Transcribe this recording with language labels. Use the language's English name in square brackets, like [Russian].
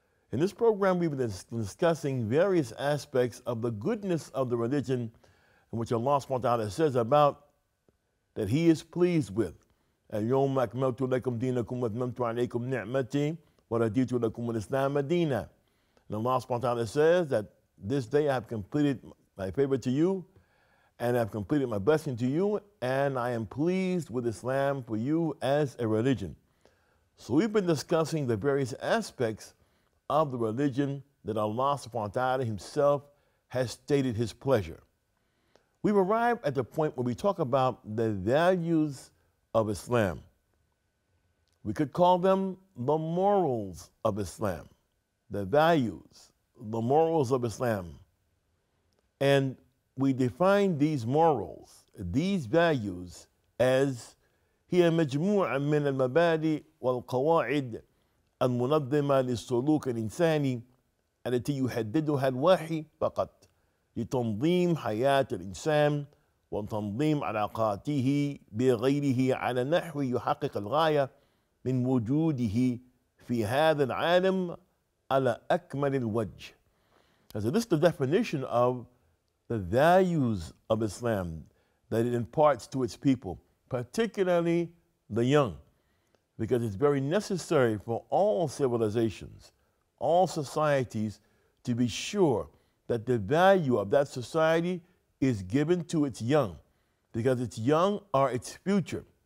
[English] In this program, we've been discussing various aspects of the goodness of the religion in which Allah subhanahu wa ta'ala says about that He is pleased with. [Arabic] اليوم أكملت لكم دينكم وأتممت عليكم نعمتي ورضيت لكم الإسلام دينا. [English] And Allah subhanahu wa ta'ala says that this day I have completed my favor to you, and I have completed my blessing to you, and I am pleased with Islam for you as a religion. So we've been discussing the various aspects of the religion that Allah subhanahu wa ta'ala Himself has stated His pleasure. We've arrived at the point where we talk about the values of Islam. We could call them the morals of Islam, the values, the morals of Islam. And we define these morals, these values, as [Arabic] هي مجموعة من المبادئ والقواعد المنظمة للسلوك الإنساني التي يحددها الوحي فقط لتنظيم حياة الإنسان وتنظيم علاقاته بغيره على نحو يحقق الغاية من وجوده في هذا العالم على أكمل الوجه. [English] So this is the definition of the values of Islam that it imparts to its people, particularly the young, because it's very necessary for all civilizations, all societies, to be sure that the value of that society is given to its young, because its young are its future.